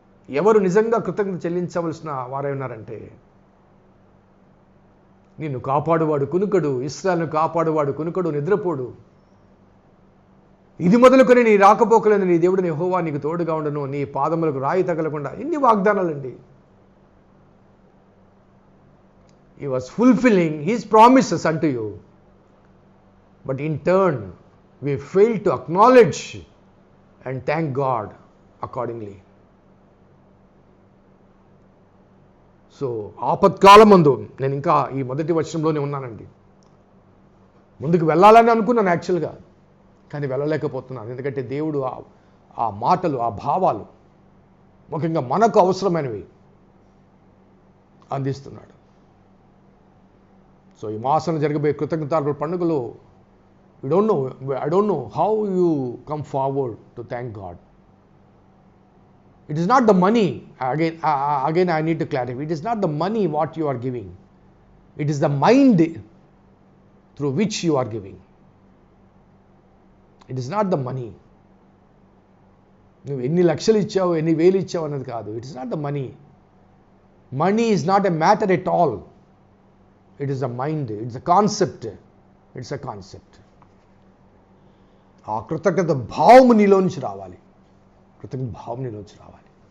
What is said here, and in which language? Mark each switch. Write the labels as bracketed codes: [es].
[te] ఎవరు నిజంగా కృతజ్ఞత చెల్లించవలసిన వారై ఉన్నారంటే, నిన్ను కాపాడువాడు కునుకడు, ఇశ్రాయేలును కాపాడువాడు కునుకడు, నిద్రపోడు. ఇది మొదలుకొని నీ రాకపోకలేదు నీ దేవుడిని యెహోవా నీకు తోడుగా ఉండను, నీ పాదములకు రాయి తగలకుండా. ఇన్ని వాగ్దానాలండి. [en] He was fulfilling his promises unto you. But in turn, we fail to acknowledge and thank God accordingly. [te] So ఆపత్కాలమందు, నేను ఇంకా ఈ మొదటి వచనంలోనే ఉన్నానండి. ముందుకు వెళ్ళాలని అనుకున్నాను యాక్చువల్గా, కానీ వెళ్ళలేకపోతున్నాను. ఎందుకంటే దేవుడు ఆ మాటలు, ఆ భావాలు ముఖ్యంగా మనకు అవసరమైనవి అందిస్తున్నాడు. సో ఈ మాసంలో జరగబోయే కృతజ్ఞతార్పణ పండుగలో [en] I don't know how you come forward to thank God. It is not the money. Again I need to clarify. It is not the money what you are giving. It is the mind through which you are giving. It is not the money. [te] నువ్వు ఎన్ని లక్షలు ఇచ్చావు, ఎన్ని వేలు ఇచ్చావు అన్నది కాదు. [en] It is not the money. Money is not a matter at all. It is the mind, it's a concept. It's a concept. [te] ఆ కృతజ్ఞత భావము నీలో నుంచి రావాలి. కృతజ్ఞత భావం నీలోంచి రావాలి.